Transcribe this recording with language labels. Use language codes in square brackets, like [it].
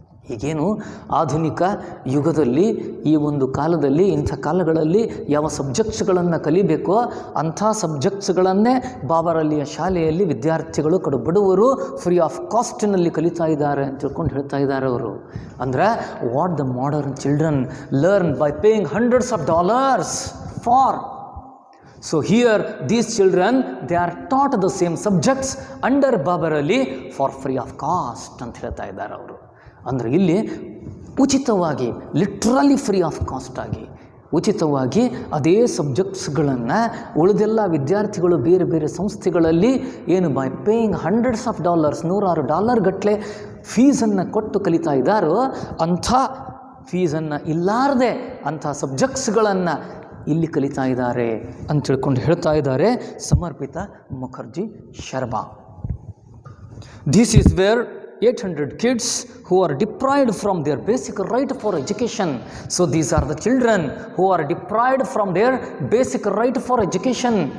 [kn] ಈಗೇನು ಆಧುನಿಕ ಯುಗದಲ್ಲಿ, ಈ ಒಂದು ಕಾಲದಲ್ಲಿ, ಇಂಥ ಕಾಲಗಳಲ್ಲಿ ಯಾವ ಸಬ್ಜೆಕ್ಟ್ಸ್ಗಳನ್ನು ಕಲಿಬೇಕೋ ಅಂಥ ಸಬ್ಜೆಕ್ಟ್ಸ್ಗಳನ್ನೇ ಬಾಬರಲ್ಲಿಯ ಶಾಲೆಯಲ್ಲಿ ವಿದ್ಯಾರ್ಥಿಗಳು, ಕಡು ಬಡವರು, ಫ್ರೀ ಆಫ್ ಕಾಸ್ಟಿನಲ್ಲಿ ಕಲಿತಾ ಇದ್ದಾರೆ ಅಂತ ತಿಳ್ಕೊಂಡು ಹೇಳ್ತಾ ಇದ್ದಾರೆ ಅವರು. [en] ಅಂದರೆ what the modern children learn by paying $100s for. So here these children, they are taught the same subjects under Babar Ali for free of cost [kn] ಅಂತ ಹೇಳ್ತಾ ಇದ್ದಾರೆ ಅವರು. ಅಂದರೆ ಇಲ್ಲಿ ಉಚಿತವಾಗಿ, ಲಿಟ್ರಲಿ ಫ್ರೀ ಆಫ್ ಕಾಸ್ಟ್ ಆಗಿ ಉಚಿತವಾಗಿ ಅದೇ ಸಬ್ಜೆಕ್ಟ್ಸ್ಗಳನ್ನು ಉಳಿದೆಲ್ಲ ವಿದ್ಯಾರ್ಥಿಗಳು ಬೇರೆ ಬೇರೆ ಸಂಸ್ಥೆಗಳಲ್ಲಿ ಏನು [en] by paying $100s, [kn] $100 ಗಟ್ಟಲೆ ಫೀಸನ್ನು ಕೊಟ್ಟು ಕಲಿತಾ ಇದ್ದಾರೋ ಅಂಥ ಫೀಸನ್ನು ಇಲ್ಲಾರದೆ ಅಂಥ ಸಬ್ಜೆಕ್ಟ್ಸ್ಗಳನ್ನು ಇಲ್ಲಿ ಕಲಿತಾ ಇದ್ದಾರೆ ಅಂತ ತಿಳ್ಕೊಂಡು ಹೇಳ್ತಾ ಇದ್ದಾರೆ ಸಮರ್ಪಿತ Mukherjee Sharma. [en] This is where 800 kids who are deprived from their basic right for education. So these are the children who are deprived from their basic right for education.